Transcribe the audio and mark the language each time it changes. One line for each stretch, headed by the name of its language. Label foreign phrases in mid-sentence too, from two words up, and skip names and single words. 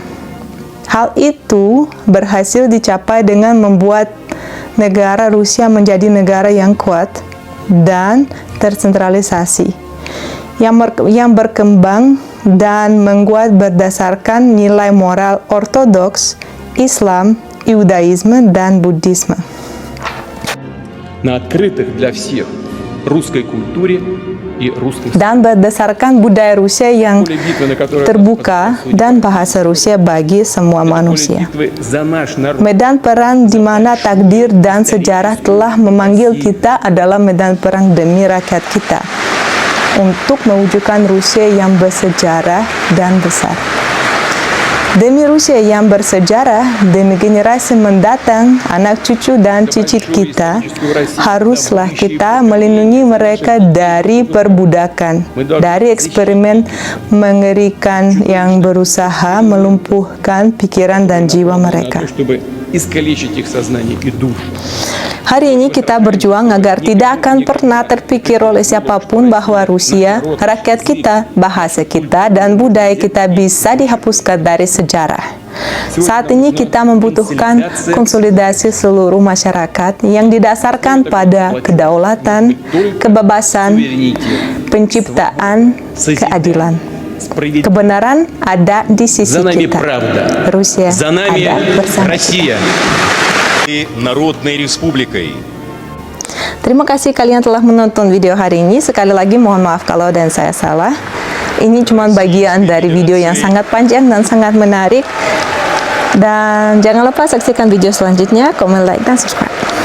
Indonesian: Hal itu berhasil dicapai dengan membuat negara Rusia menjadi negara yang kuat dan tersentralisasi, yang berkembang dan menguat berdasarkan nilai moral ortodoks, Islam, Yudaisme, dan Buddhisme.
Russian: на открытых для всех русской культуре и русской
Indonesian: Dan berdasarkan budaya Rusia yang
Russian: поле битвы, на которое
Indonesian: terbuka dan bahasa Rusia bagi semua
Russian: поле
Indonesian: manusia.
Russian: битвы за наш народ.
Indonesian: Medan perang di mana takdir dan sejarah telah memanggil kita adalah medan perang demi rakyat kita untuk mewujudkan Rusia yang bersejarah dan besar. Demi Rusia yang bersejarah, demi generasi mendatang, anak cucu dan cicit kita, haruslah kita melindungi mereka dari perbudakan, dari eksperimen mengerikan yang berusaha melumpuhkan pikiran dan jiwa mereka.
Russian: Чтобы искалечить их сознание и душу.
Indonesian: Hari ini kita berjuang agar tidak akan pernah terpikir oleh siapapun bahwa Rusia, rakyat kita, bahasa kita, dan budaya kita bisa dihapuskan dari sejarah. Saat ini kita membutuhkan konsolidasi seluruh masyarakat yang didasarkan pada kedaulatan, kebebasan, penciptaan, keadilan. Kebenaran ada di sisi
Russian: За нами
Indonesian: kita.
Russian: правда.
Indonesian: Rusia
Russian: За нами
Indonesian: ada bersama kita.
Russian: Россия. И Народной Республикой.
Indonesian: Terima kasih kalian telah menonton video hari ini. Sekali lagi mohon maaf kalau dan saya salah. Ini cuma bagian dari video yang sangat panjang dan sangat menarik. Dan jangan lupa saksikan video selanjutnya, komen, like, dan subscribe.